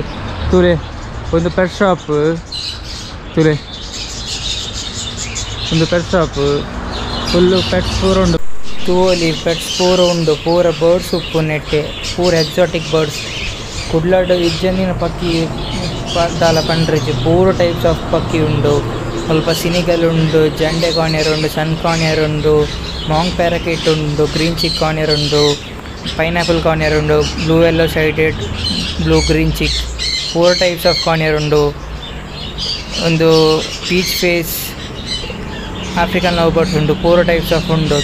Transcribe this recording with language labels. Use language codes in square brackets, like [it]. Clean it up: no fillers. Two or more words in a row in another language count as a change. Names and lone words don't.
[en] Tuluva pet shop. Tuluva pet shop. Full pets for Tuluva pets for birds uppunette. Four exotic birds. [tcy] Kudlad ijjanina pakki dala pandrije. [en] Four types of [tcy] pakki undu. ಸ್ವಲ್ಪ ಸಿನಿಗಲ್ ಉಂಡು, ಜಂಡೆ ಕಾಣಿಯರ್ ಉಂಡು, ಸನ್ ಕಾಣಿಯರ್ ಉಂಡು, [en] monk parakeet [tcy] ಉಂಡು, [en] green cheek conure [tcy] ಉಂಡು, [en] pineapple conure [tcy] ಉಂಡು, [en] blue yellow sided, blue green cheek, 4 types of conure [tcy] ಉಂಡು. ಒಂದು [en] peach face African love birds [tcy] ಉಂಡು, [en] 4 types of [tcy] ಉಂಡು.